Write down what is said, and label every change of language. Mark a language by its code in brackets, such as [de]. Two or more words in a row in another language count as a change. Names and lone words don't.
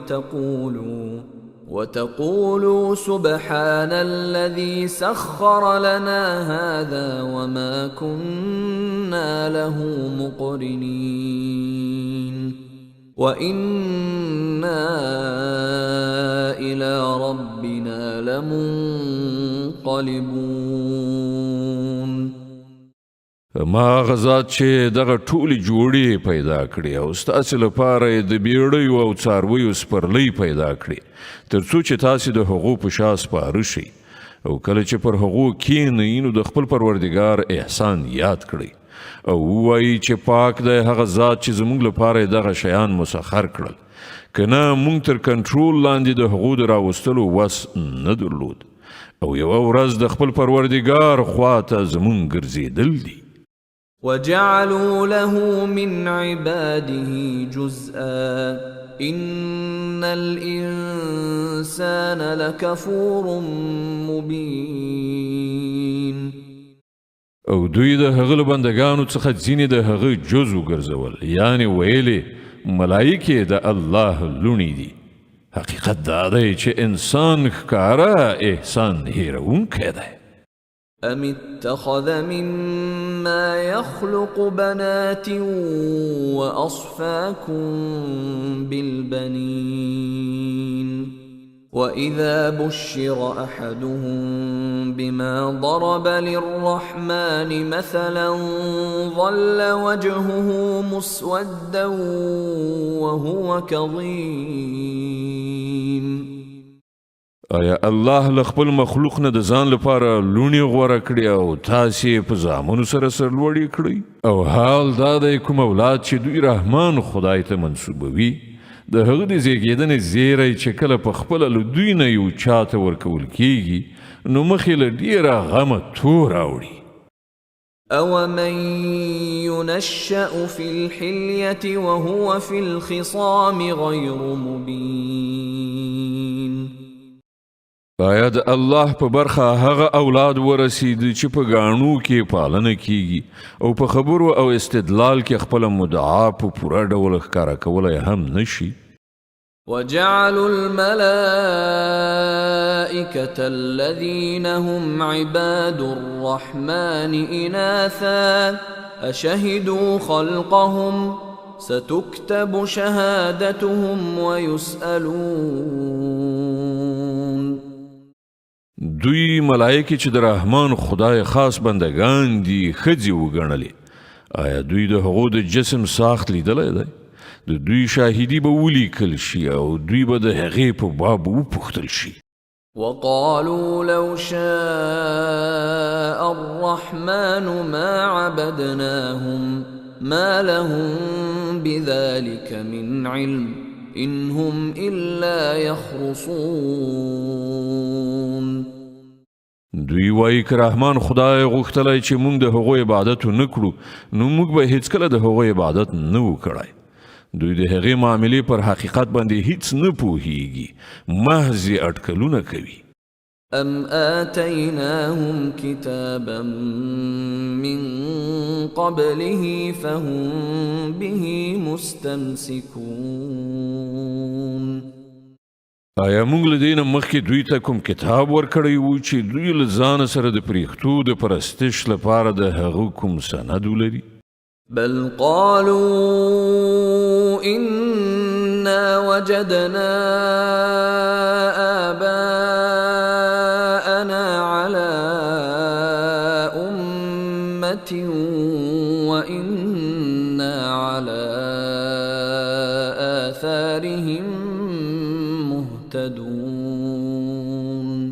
[ar] وتقولوا سبحان الذي سخر لنا هذا وما كنا له مقرنين وإنا إلى ربنا لمنقلبون. [ps] ما غزات چې دغه ټولې جوړې پیدا کړې او ستاسې لپاره یې د بیړیو او څارویو سپرلۍ پیدا کړې تر څو چې تاسې د هغو په شا سپاره شئ او کله چې پر هغو کښېنئ نو د خپل پروردګار احسان یاد کړئ او ووایي چې پاک دی هغه ذات چې زموږ لپاره یې دغه شیان مسخر کړل که نه موږ تر کنټرول لاندې د هغو د راوستلو وس نه درلود او یوه ورځ د خپل پروردګار خواته زموږ ګرځېدل دي. [ar] وجعلوا له من عباده جزءا إن الإنسان لكفور مبين. [ps] او دوی د هغه له بندګانو څخه ځینې د هغه جز وګرځول یعنی ویلې ملایکې د الله لوڼې دي. حقیقت دا دی چې انسان ښکاره احسان هیرونکی دی. [ar] أم اتخذ مما يخلق بنات وأصفاكم بالبنين وإذا بشر أحدهم بما ضرب للرحمن مثلا ظل وجهه مسودا وهو كظيم. [ps] آیا الله له خپل مخلوق نه د ځان لپاره لوڼې غوره کړي او تاسې په زامنو سره سرلوړي کړئ او حال دا دی کوم اولاد چې دوی رحمان خدای ته منسوبوي د هغه د زیږېدنې زیری چې کله په خپله له دوی نه یو چاته ورکول کیږي نو مخې له ډېره غمه تور راوړي. [ar] أَوَمَنْ يُنَشَّأُ فِي الْحِلْيَةِ وَهُوَ فِي الْخِصَامِ غَيْرُ مُبِينٍ. [ps] آیا د الله په برخه هغه اولاد ورسید چې په ګاڼو کې پالنه کیږي او په خبرو او استدلال کې خپل مدعا په پوره ډول ښکاره کولی هم نشي. [ar] وجعلوا الملائكة الذين هم عباد الرحمن إناثا أشهدوا خلقهم ستكتب شهادتهم ويسألون. [ps] دوی ملائکه چې د رحمان خدای خاص بندگان دي ښځې وګڼلې آیا دوی د هغو د جسم ساخت لیدلی دی؟ د دوی شاهدي به ولیکل شي او دوی به د هغې په باب وپوښتل شي. [ar] وقالوا لو شاء الرحمن ما عبدناهم ما لهم بذلك من علم إن هم إلا يخرصون. [ps] دوی وایي که رحمان خدای غوښتلی چې موږ د هغو عبادت ونه کړو نو موږ به هیڅکله د هغو عبادت نه و کړی. دوی د هغې معاملې پر حقیقت باندې هیڅ نه پوهیږي محض یې اټکلونه کوي. [ar] أم آتيناهم كتابا من قبله فهم به مستمسكون. [ps] آیا موږ له دې نه مخکې دوی ته کوم کتاب ورکړی و چې دوی له ځانه سره د پریښتو د پرستش لپاره د هغه کوم سند ولري؟ [ar] بل قالوا إنا وجدنا آباءنا على أمة وإنا على آثارهم مهتدون.